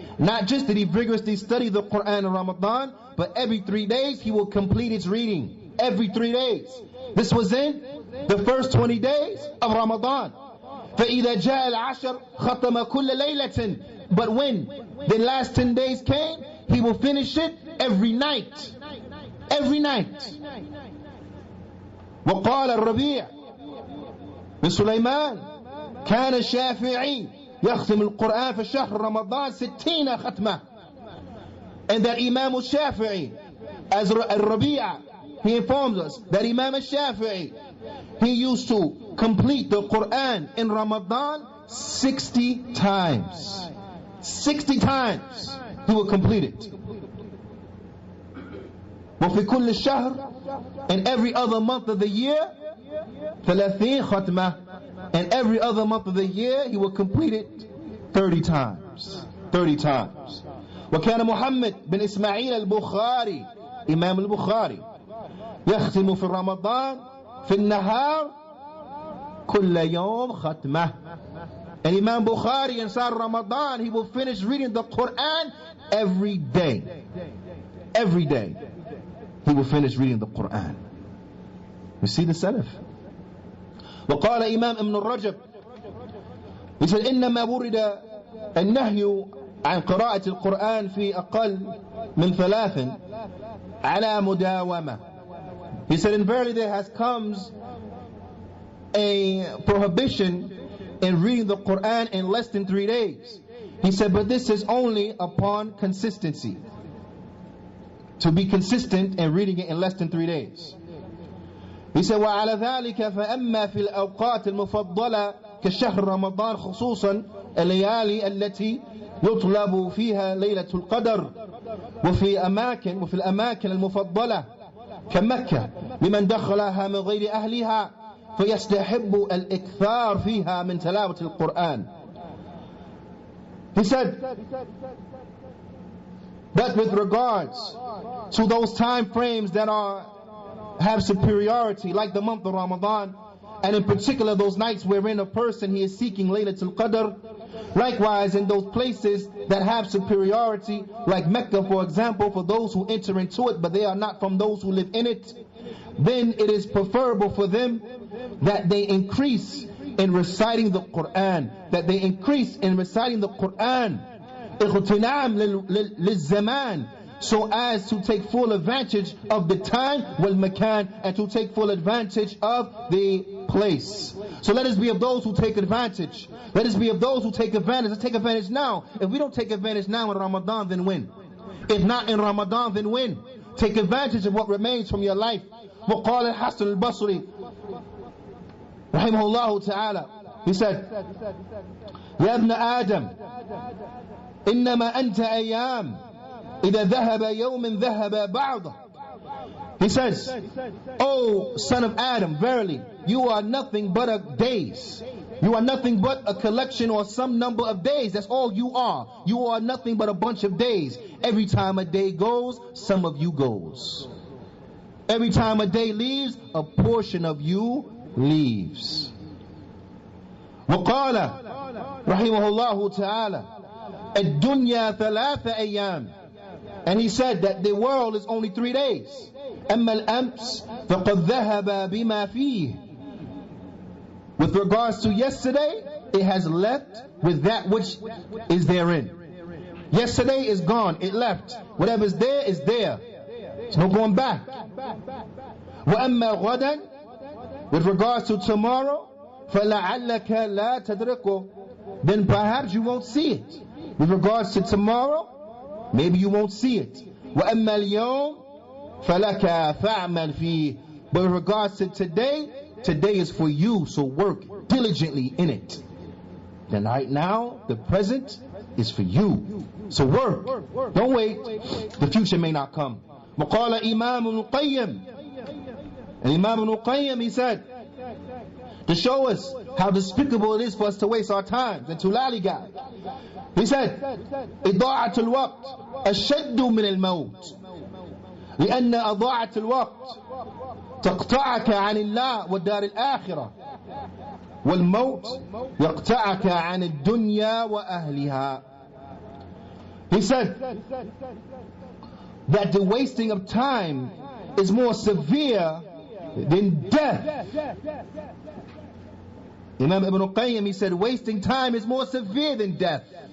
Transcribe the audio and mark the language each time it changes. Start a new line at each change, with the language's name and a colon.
English: Not just did he vigorously study the Qur'an in Ramadan, but every 3 days he will complete its reading. Every 3 days. This was in the first 20 days of Ramadan.
Arabic: فَإِذَا جَاءَ الْعَشْرُ خَتَمَ كُلَّ لَيْلَةٍ.
English: But when the last 10 days came, he will finish it every night. Every night.
Arabic: وقال الربيع بسليمان كان الشافعي يختم القرآن في شهر رمضان 60 ختمة.
English: And that Imam al-Shafi'i, as al-Rabi'a, he informs us that Imam al-Shafi'i, he used to complete the Qur'an in Ramadan 60 times. 60 times he would complete it.
Arabic: وفي كل الشهر,
English: and every other month of the year 30
Arabic: ختمة,
English: and every other month of the year he would complete it 30 times. 30 times.
Arabic: وكان محمد بن إسماعيل البخاري, إمام البخاري, يختم في رمضان في النهار كل يوم ختمة.
English: And Imam Bukhari inside Ramadan, he will finish reading the Qur'an every day. Every day he will finish reading the Qur'an. You see the Salaf.
Arabic: وقال إمام ابن الرجب,
English: he said
Arabic: إنما ورد النهي عن قراءة القرآن في أقل من 3 على مداومة.
English: He said, and verily there has comes a prohibition in reading the Qur'an in less than 3 days. He said, but this is only upon consistency. To be consistent in reading it in less than 3 days. He said,
Arabic: وعلى ذلك فأما في الأوقات المفضلة كشهر رمضان خصوصا الليالي التي يطلب فيها ليلة القدر وفي الأماكن المفضلة كمكة لمن دخلها من غير أهلها فيستحب الإكثار فيها من تلاوة القرآن.
English: He said that with regards to those time frames that have superiority, like the month of Ramadan, and in particular those nights wherein a person he is seeking Laylatul Qadr, likewise in those places that have superiority, like Mecca for example, for those who enter into it but they are not from those who live in it, then it is preferable for them that they increase in reciting the Qur'an, that they increase in reciting the Qur'an
Arabic: اغتنام للزمان,
English: so as to take full advantage of the time
Arabic: wal makan,
English: and to take full advantage of the place. So let us be of those who take advantage. Let us be of those who take advantage. Let's take advantage now. If we don't take advantage now in Ramadan, then when? If not in Ramadan, then when? Take advantage of what remains from your life.
Arabic: وقال الحسن البصري رحمه الله تعالى,
English: he said,
Arabic: يا ابن آدم إنما أنت أيام إذا ذهب يوم ذهب بعضه.
English: He says, O son of Adam, verily you are nothing but a days. You are nothing but a collection or some number of days. That's all you are. You are nothing but a bunch of days. Every time a day goes, some of you goes. Every time a day leaves, a portion of you leaves.
Arabic: وقال رحمه الله تعالى الدنيا 3 أيام.
English: And he said that the world is only 3 days.
Arabic: أما الأمس فقد ذهب بما فيه.
English: With regards to yesterday, it has left with that which is therein. Yesterday is gone, it left. Whatever is there is there. There's no going back.
Arabic: وأما غدا,
English: with regards to tomorrow,
Arabic: فلعلك لا تدركه,
English: then perhaps you won't see it. With regards to tomorrow, maybe you won't see it.
Arabic: وأما اليوم فَلَكَ فَعْمَلْ فِيهِ.
English: But in regards to today, today is for you, so work diligently in it. Then right now, the present is for you. So work. Don't wait. The future may not come.
Arabic: وَقَالَ إِمَامُ الْقَيِّمِ.
English: And Imam al-Qayyim, he said, to show us how despicable it is for us to waste our time and to lollygag. He said,
Arabic: إِضَاعَةُ الْوَقْتِ أَشَدُّ مِنَ الْمَوْتِ لأن أضاعة الوقت تقطعك عن الله والدار الآخرة والموت يقطعك عن الدنيا وأهلها.
English: He said that the wasting of time is more severe than death. Imam Ibn Qayyim, he said wasting time is more severe than death.